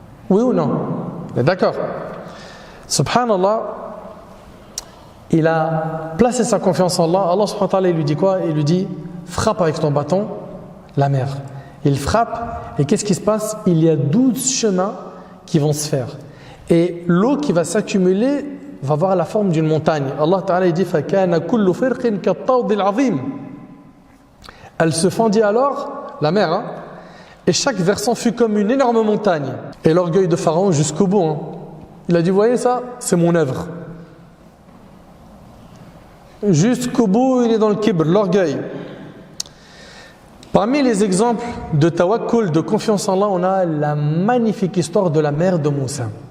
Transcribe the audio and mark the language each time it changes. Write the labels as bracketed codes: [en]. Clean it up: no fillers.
[fr] Oui ou non? On est d'accord. Subhanallah, il a placé sa confiance en Allah. Allah subhanahu wa ta'ala, il lui dit quoi? Il lui dit: frappe avec ton bâton la mer. Il frappe et qu'est-ce qui se passe? Il y a 12 chemins qui vont se faire. Et l'eau qui va s'accumuler va avoir la forme d'une montagne. Allah ta'ala, il dit: [ar] فَكَانَ كُلُّ فِرْقٍ كَالطَّوْدِ الْعَظِيمِ. [fr] Elle se fendit alors, la mer, hein, et chaque versant fut comme une énorme montagne. Et l'orgueil de Pharaon jusqu'au bout. Hein. Il a dit: vous voyez ça? C'est mon œuvre. Jusqu'au bout, il est dans le kibr, l'orgueil. Parmi les exemples de tawakkul, de confiance en Allah, on a la magnifique histoire de la mère de Moussa.